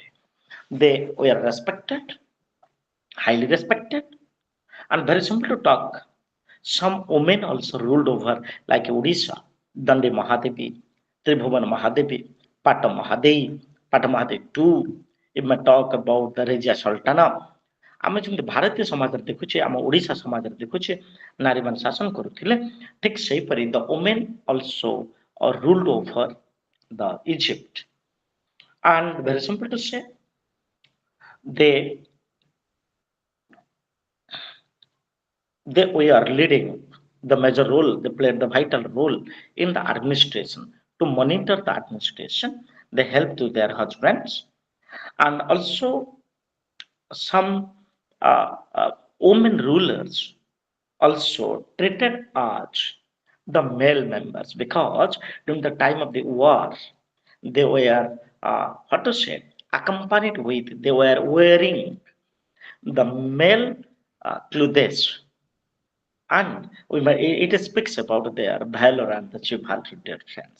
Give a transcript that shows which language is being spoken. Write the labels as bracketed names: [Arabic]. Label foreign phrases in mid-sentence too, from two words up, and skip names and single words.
[English] They were respected, highly respected, and very simple to talk. Some women also ruled over like Odisha, Dandi Mahadevi, Tribhuvan Mahadevi, Pata Mahadevi, Pata Mahadevi too. If we talk about the Regia Sultana, [Odia] ଆମେ ଯେମିତି ଭାରତୀୟ ସମାଜରେ ଦେଖୁଛେ ଆମ ଓଡ଼ିଶା ସମାଜରେ ଦେଖୁଛେ ନାରୀମାନେ ଶାସନ କରୁଥିଲେ ଠିକ ସେହିପରି [English] the women also ruled over the Egypt and very simple to say they were leading the major role, they played the vital role in the administration to monitor the administration. They helped to their husbands, and also some women rulers also treated as the male members because during the time of the war they were what to say accompanied with they were wearing the male clothes, and it speaks about their valor and the chivalry, dear friends.